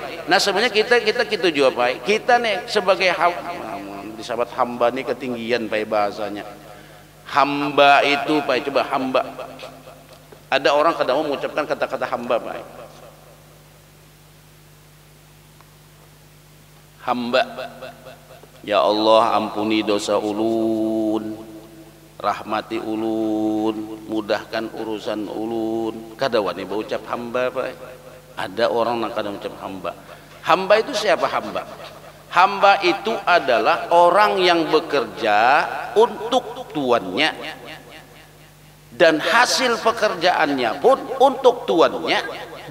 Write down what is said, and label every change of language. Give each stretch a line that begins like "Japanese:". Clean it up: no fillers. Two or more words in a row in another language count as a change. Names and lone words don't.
Indonesian: Nah, sebenarnya kita gitu juga, Pak. Kita nih sebagai disebut hamba nih ketinggian Pak bahasanya. Hamba itu Pak, coba hamba. Ada orang kadang mengucapkan kata-kata hamba, Pak. Hamba, ya Allah ampuni dosa ulun, rahmati ulun, mudahkan urusan ulun.
Banjar: Kada wani berucap hamba, Pak.
Indonesian: Ada orang yang kadang mengucap hamba. Hamba itu siapa hamba? Hamba itu adalah orang yang bekerja untuk tuannya dan hasil pekerjaannya pun untuk tuannya.